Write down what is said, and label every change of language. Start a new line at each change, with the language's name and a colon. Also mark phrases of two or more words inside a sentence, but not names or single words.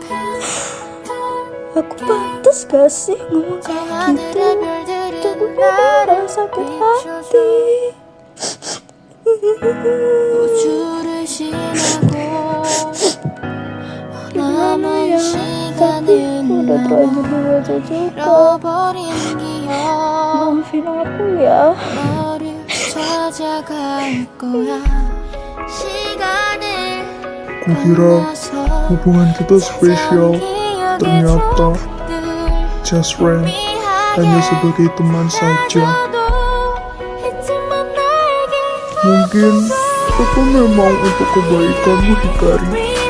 Indonesian: Aku pantas gak sih ngomong
Korean: 저
Indonesian: kayak gitu?
Korean: 하늘의 별들은
Indonesian: Tubuhnya
Korean: 나를
Indonesian: darah sakit
Korean: 비춰줘.
Indonesian: hati.
Korean: 우주를 지나고 남은 시간을
Indonesian: Udah terlanjur dibaca juga.
Korean: 잃어버린 기억
Indonesian: Maafin aku ya.
Korean: 너를 찾아갈 거야. 시간을
Indonesian: Kukira hubungan kita spesial, ternyata
English: just friend,
Indonesian: hanya sebagai teman saja. Mungkin itu memang untuk kebaikanmu, Hikari.